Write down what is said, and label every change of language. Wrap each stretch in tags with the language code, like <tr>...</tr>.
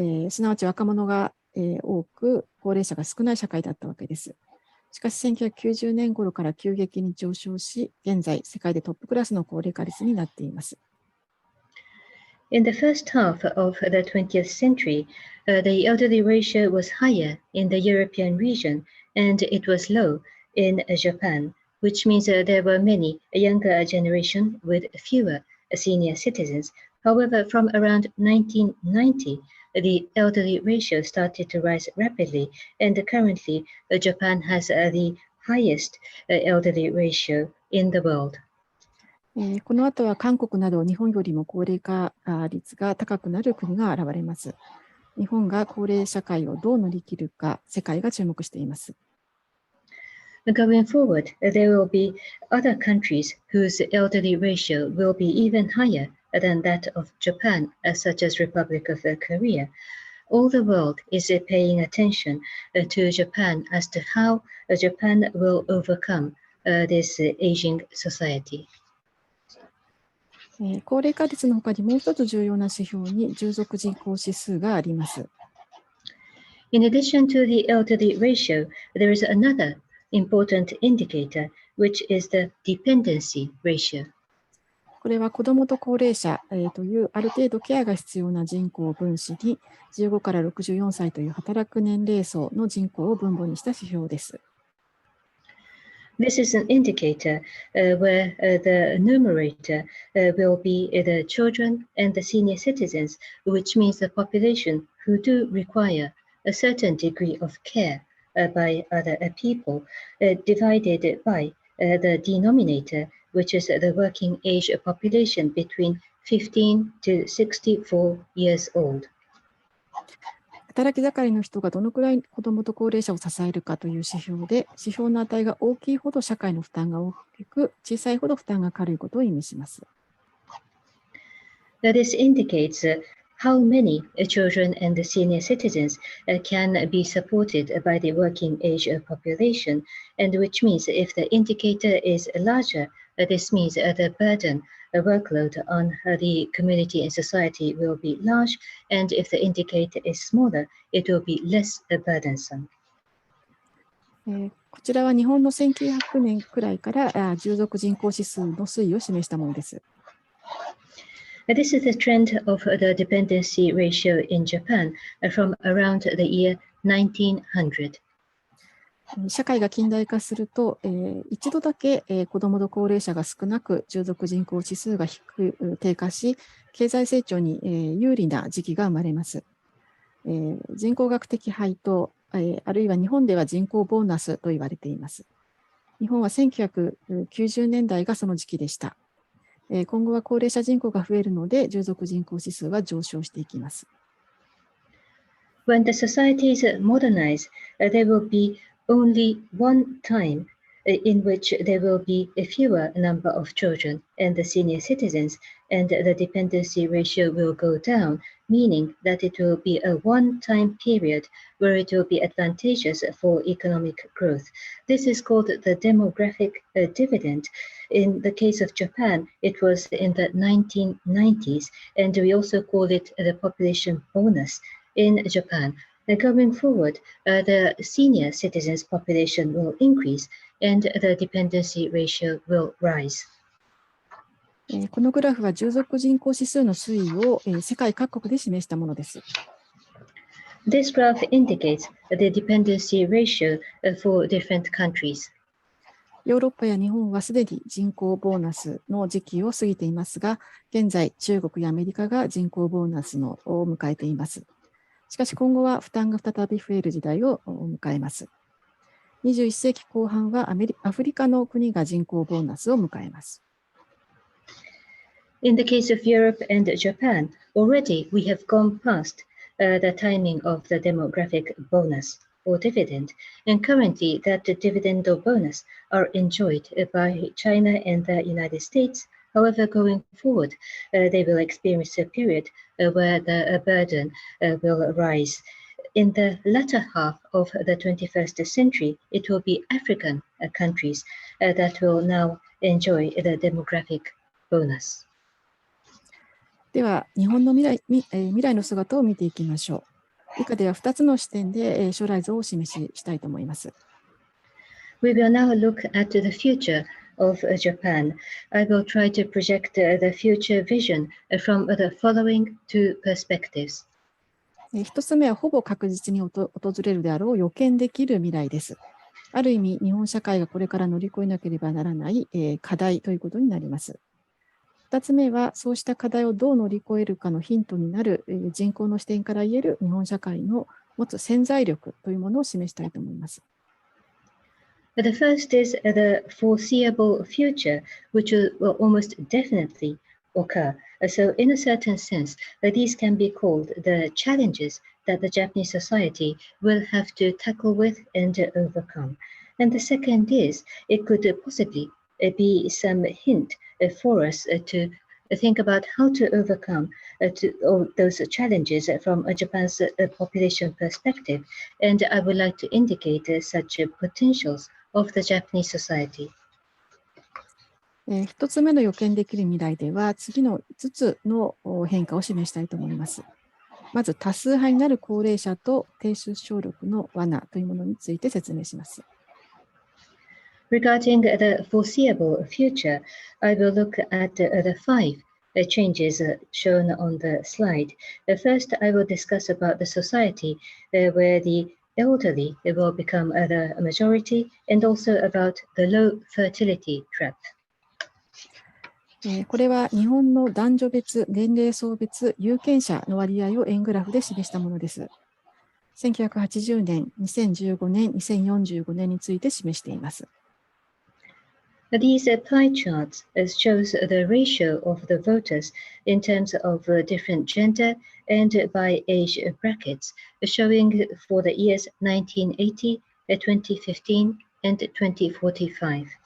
<ja>すなわち若者が多く、高齢者が少ない社会だったわけです。しかし1990年頃から急激に上昇し、現在世界でトップクラスの高齢化率になっています。</ja> <en>In the first half of the 20th century, the elderly ratio was higher in the European region, and it was low in Japan, which means there were many younger generation with fewer senior citizens. However, from around 1990, the elderly ratio started to rise rapidly, and currently Japan has the highest elderly ratio in the world.</en> <ja>この後は韓国など日本よりも高齢化率が高くなる国が現れます。日本が高齢社会をどう乗り切るか、世界が注目しています。</ja> <en>Going forward, there will be other countries whose elderly ratio will be even higher than that of Japan, such as Republic of Korea. All the world is paying attention to Japan as to how Japan will overcome this aging society.</en> <ja>高齢化率のほかにもう一つ重要な指標に従属人口指数があります。</ja> <en>In addition to the elderly ratio, there is another important indicator, which is the dependency ratio.</en> <ja>これは子どもと高齢者というある程度ケアが必要な人口を分子に15から64歳という働く年齢層の人口を分母にした指標です。</ja> <en>This is an indicator where the numerator will be the children and the senior citizens, which means the population who do require a certain degree of care by other people, divided by the denominator, which is the working age population between 15 to 64 years old.</en> <ja>働き盛りの人がどのくらい子どもと高齢者を支えるかという指標で、指標の値が大きいほど社会の負担が大きく、小さいほど負担が軽いことを意味します。</ja> <en>This indicates how many children and senior citizens can be supported by the working age population, and which means if the indicator is larger, this means the burden, the workload on the community and society will be large, and if the indicator is smaller, it will be less burdensome.</en> <ja>こちらは日本の1900年くらいから従属人口指数の推移を示したものです。</ja> <en>This is the trend of the dependency ratio in Japan from around the year 1900.</en> <ja>社会が近代化すると、一度だけ、子どもと高齢者が少なく従属人口指数が低下し、経済成長に、有利な時期が生まれます。人口学的配当、あるいは日本では人口ボーナスと言われています。日本は1990年代がその時期でした。今後は高齢者人口が増えるので、従属人口指数は上昇していきます。</ja> <en>When the societies modernize, there will be only one time in which there will be a fewer number of children and the senior citizens, and the dependency ratio will go down, meaning that it will be a one-time period where it will be advantageous for economic growth. This is called the demographic dividend. In the case of Japan, it was in the 1990s, and we also call it the population bonus in Japan. Going forward, the senior citizens population will increase and the dependency ratio will rise.</en> <ja>このグラフは従属人口指数の推移を世界各国で示したものです。</ja> <en>This graph indicates the dependency ratio for different countries.</en> <ja>ヨーロッパや日本はすでに人口ボーナスの時期を過ぎていますが、現在、中国やアメリカが人口ボーナスを迎えています。しかし今後は負担が再び増える時代を迎えます。 21世紀後半はアフリカの国が人口ボーナスを迎えます。</ja> <en>In the case of Europe and Japan, already we have gone past the timing of the demographic bonus or dividend, and currently that the dividend or bonus are enjoyed by China and the United States. However, going forward, they will experience a period where the burden will rise. In the latter half of the 21st century, it will be African countries that will now enjoy the demographic bonus.</en> <ja>では、日本の未来の姿を見ていきましょう。以下では2つの視点で将来像をお示ししたいと思います。</ja> <en>We will now look at the future of Japan. I will try to project the future vision from the following two perspectives.</en> <ja>1つ目はほぼ確実に訪れるであろう予見できる未来です。ある意味、日本社会がこれから乗り越えなければならない課題ということになります。 2つ目は、そうした課題をどう乗り越えるかのヒントになる人口の視点から言える日本社会の持つ潜在力というものを示したいと思います。</ja> <en>The first is the foreseeable future, which will almost definitely occur. So in a certain sense, these can be called the challenges that the Japanese society will have to tackle with and overcome. And the second is, it could possibly be some hint for us to think about how to overcome all those challenges from Japan's population perspective. And I would like to indicate such potentials of the Japanese society.</en> <ja>1つ目の予見できる未来では、次の5つの変化を示したいと思います。まず、多数派になる高齢者と低出生力の罠というものについて説明します。</ja> <en>Regarding the foreseeable future, I will look at the 5 changes shown on the slide. First, I will discuss about the society where the elderly will become the majority, and also about the low fertility trap.</en> <ja>これは日本の男女別、年齢層別、有権者の割合を円グラフで示したものです。 1980年、2015年、2045年について示しています。</ja> <en>These pie charts shows the ratio of the voters in terms of different gender and by age brackets, showing for the years 1980, 2015, and 2045.</en>